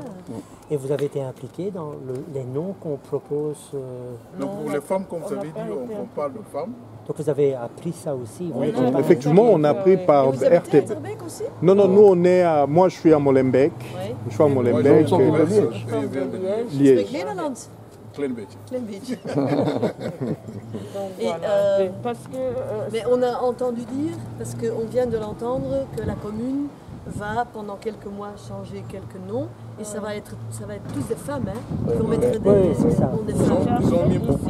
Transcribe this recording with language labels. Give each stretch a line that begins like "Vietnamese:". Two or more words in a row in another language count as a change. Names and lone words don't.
French: Et vous avez été impliqué dans les noms qu'on propose. Donc pour les femmes, comme vous avez dit, on parle de femmes. Donc vous avez appris ça aussi. Vous n'étiez pas- Effectivement, on a pris par Et vous habitez à RTB. Etterbeek aussi? Non, nous on est à... Moi, je suis à Molenbeek. Oui. Je suis à Moi, Molenbeek. je suis Liège.
Dutch: Spreek Nederlands. Klein beetje. Klein beetje.
French: Donc, Et, voilà. Parce que Mais on a entendu dire, parce qu'on vient de l'entendre, que la commune va pendant quelques mois changer quelques noms et ça va être tous des femmes, hein. Ils vont mettre des Oui, c'est ça. noms des ils ont femmes. Ils ont mis ici, beaucoup de-